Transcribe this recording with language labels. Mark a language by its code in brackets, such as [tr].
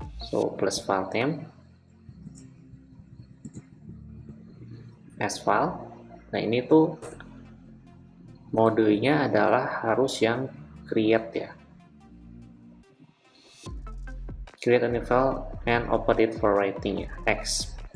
[en] So, plus file name as file. [id] Nah, ini tuh modenya adalah harus yang create ya. [en] Create a new file and open it for writing [id] ya, [en] X.